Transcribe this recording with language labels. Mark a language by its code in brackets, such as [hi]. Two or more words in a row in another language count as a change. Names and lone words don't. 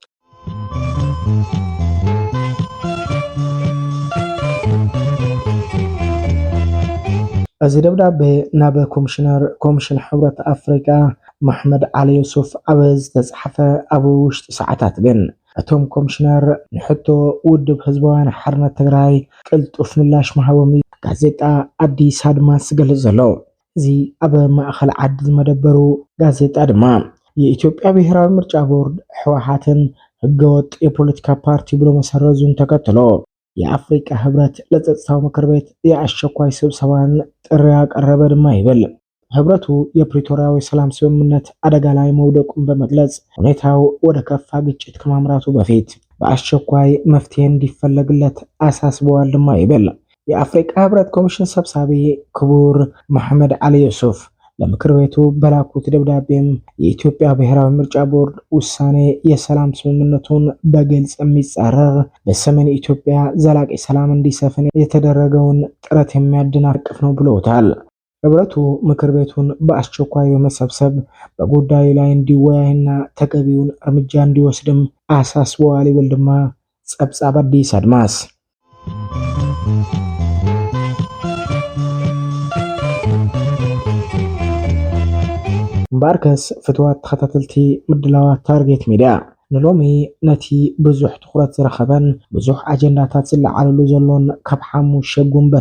[ti] እዚ ደብዳቤ ናብ ኮሚሽን ሕብረት አፍሪቃ መሐመድ ዓሊ የሱፍ ኣብ ዝተጻሕፈ ኣብ ውሽጢ ሰዓታት ግን እቶም ኮሚሽነር ንሕቶ ውድብ ህዝባውያን ሓርነት ትግራይ ቅልጡፍ ምላሽ መሃቦም ጋዜጣ አዲስ አድማስ ዝገልጽ ዘሎ እዚ ኣብ ማእኸል ዓዲ ዝመደበሩ ጋዜጣ ድማ [am] የኢትዮጵያ ብሔራዊ ምርጫ ቦርድ ህወሓትን ህገወጥ የፖለቲካ ፓርቲ ብሎ መሰረዙን ተከትሎ የአፍሪቃ ህብረት ለጸጥታው ምክር ቤት የአስቸኳይ ስብሰባን ጥሪ ያቀረበ [ti] ድማ ይብል [am] ህብረቱ የፕሪቶሪያዊ ሰላም ስምምነት አደጋ ላይ መውደቁን በመግለጽ ሁኔታው ወደ ከፋ ግጭት ከማምራቱ በፊት በአስቸኳይ መፍትሄ እንዲፈለግለት አሳስበዋል [ti] ድማ ይብል [am] የአፍሪቃ ህብረት ኮሚሽን ሰብሳቢ ክቡር መሐመድ ዓሊ የሱፍ ለምክር ቤቱ በላኩት ደብዳቤም የኢትዮጵያ ብሔራዊ ምርጫ ቦርድ ውሳኔ የሰላም ስምምነቱን በግልጽ የሚጻረር በሰሜን ኢትዮጵያ ዘላቂ ሰላም እንዲሰፍን የተደረገውን ጥረት የሚያደናቅፍ ነው ብለውታል። ህብረቱ ምክር ቤቱን በአስቸኳይ በመሰብሰብ በጉዳዩ ላይ እንዲወያይና ተገቢውን እርምጃ እንዲወስድም አሳስበዋል [ti] ይብል ድማ ጸብጻብ አዲስ አድማስ ባርከስ ፍትወት ተኸታተልቲ ምድላዋት ታርጌት ሚድያ ንሎሚ ነቲ ብዙሕ ትኩረት ዝረኸበን ብዙሕ አጀንዳታት ዝለዓለሉ ዘሎን ካብ ሓሙሽተ ጉንበተ